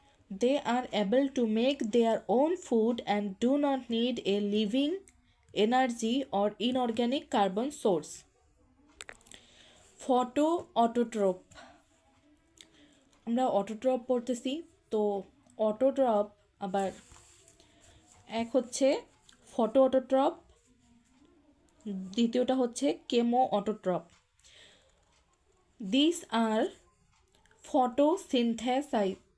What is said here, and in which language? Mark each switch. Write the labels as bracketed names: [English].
[English] They are able to make their own food and do not need a living energy or inorganic carbon source. [Bangla] Photo অটোট্রপ, আমরা অটোট্রপ পড়তেছি, তো অটোট্রপ আবার এক হচ্ছে photo অটোট্রপ, দ্বিতীয়টা হচ্ছে কেমো অটোট্রপ। [English] These are photosynthesizer.